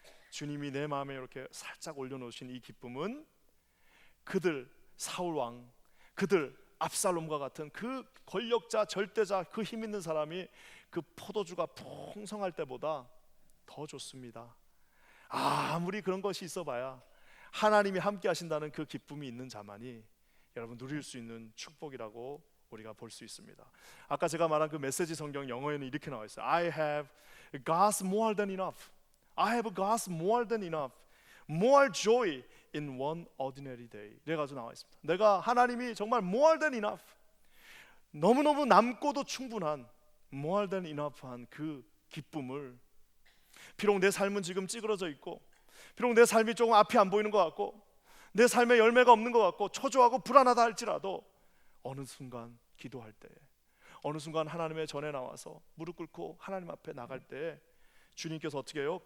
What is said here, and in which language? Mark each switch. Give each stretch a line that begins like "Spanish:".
Korean: 주님이 내 마음에 이렇게 살짝 올려놓으신 이 기쁨은 그들 사울 왕, 그들 압살롬과 같은 그 권력자, 절대자, 그 힘 있는 사람이 그 포도주가 풍성할 때보다 더 좋습니다. 아무리 그런 것이 있어봐야 하나님이 함께 하신다는 그 기쁨이 있는 자만이 여러분 누릴 수 있는 축복이라고 우리가 볼 수 있습니다. 아까 제가 말한 그 메시지 성경 영어에는 이렇게 나와 있어요.
English: I have God's more than enough. I have God's more than enough. More joy in one ordinary day.
Korean: 이래가지고 나와 있습니다. 내가 하나님이 정말
English: more than enough,
Korean: 너무너무 남고도 충분한 more than enough한 그 기쁨을, 비록 내 삶은 지금 찌그러져 있고, 비록 내 삶이 조금 앞이 안 보이는 것 같고, 내 삶에 열매가 없는 것 같고 초조하고 불안하다 할지라도 어느 순간 기도할 때, 어느 순간 하나님의 전에 나와서 무릎 꿇고 하나님 앞에 나갈 때 주님께서 어떻게 해요?